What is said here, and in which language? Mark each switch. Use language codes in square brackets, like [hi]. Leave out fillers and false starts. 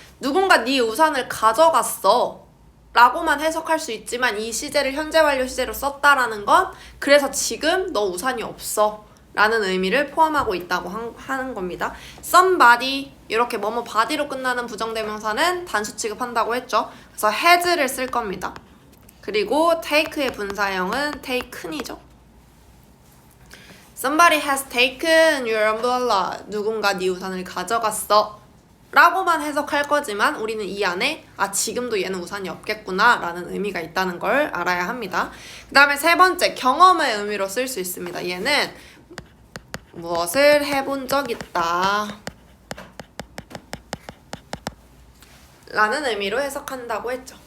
[ko] 누군가 네 우산을 가져갔어 라고만 해석할 수 있지만 이 시제를 현재 완료 시제로 썼다라는 건 그래서 지금 너 우산이 없어 라는 의미를 포함하고 있다고 하는 겁니다. somebody 이렇게 뭐뭐 body로 끝나는 부정대명사는 단수 취급한다고 했죠. 그래서 has를 쓸 겁니다. 그리고 take의 분사형은 taken이죠. [en] Somebody has taken your umbrella. [ko] 누군가 네 우산을 가져갔어 라고만 해석할 거지만 우리는 이 안에 지금도 얘는 우산이 없겠구나 라는 의미가 있다는 걸 알아야 합니다. 그 다음에 세 번째 경험의 의미로 쓸 수 있습니다. 얘는 무엇을 해본 적 있다 라는 의미로 해석한다고 했죠.